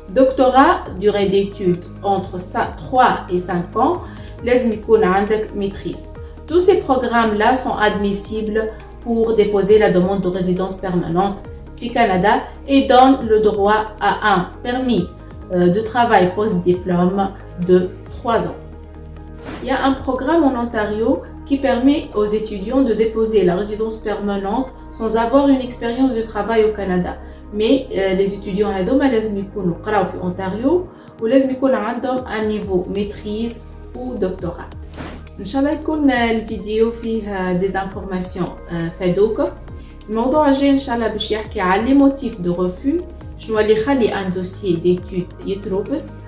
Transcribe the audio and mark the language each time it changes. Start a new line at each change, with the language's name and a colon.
French: Doctorat, durée d'études entre 3 et 5 ans.
Arabic: لازم يكون عندك maîtrise.
French: Tous ces programmes-là sont admissibles pour déposer la demande de résidence permanente au Canada et donnent le droit à un permis de travail post-diplôme de 3 ans. Il y a un programme en Ontario qui permet aux étudiants de déposer la résidence permanente sans avoir une expérience de travail au Canada. Mais les étudiants
Arabic: هذوما لازم يكونوا قراو في أونتاريو ولازم يكون عندهم
French: un niveau maîtrise ou doctorat.
Arabic: إن شاء الله يكون الفيديو فيه
French: des informations
Arabic: فادوكم. الموضوع الجاي إن شاء الله باش يحكي على
French: les motifs de refus,
Arabic: شنو اللي يخلي
French: un dossier d'études
Arabic: يترفض.